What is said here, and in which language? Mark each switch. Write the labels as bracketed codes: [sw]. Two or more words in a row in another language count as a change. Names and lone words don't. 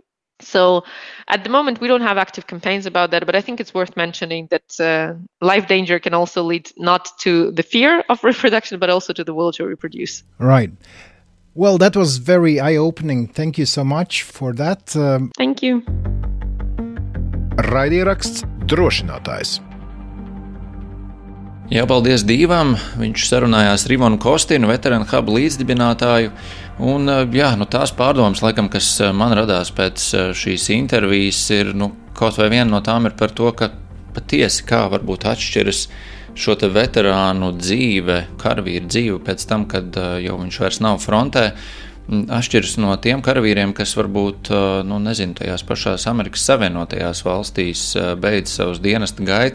[en] So at the moment, we don't have active campaigns about that, but I think it's worth mentioning that life danger can also lead not to the fear of reproduction, but also to the will to reproduce. Right. Well, that was very eye-opening. Thank you so much for that. Thank you. [lv] Raidieraksts Drošinātājs. Jā, paldies Dīvam. Viņš sarunājās ar Ivonu Kostynu, Vetteran hub līdzdibinātāju. Un, tās pārdomas, laikam, kas man radās pēc šīs intervijas, ir, kaut vai viena no tām ir par to, ka patiesi kā varbūt atšķiras šo te veterānu dzīve, karavīru dzīve pēc tam, kad jau viņš vairs nav frontē, atšķiras no tiem karavīriem, kas varbūt, tajās pašās Amerikas Savienotajās valstīs beidz savus dienesta gaitas.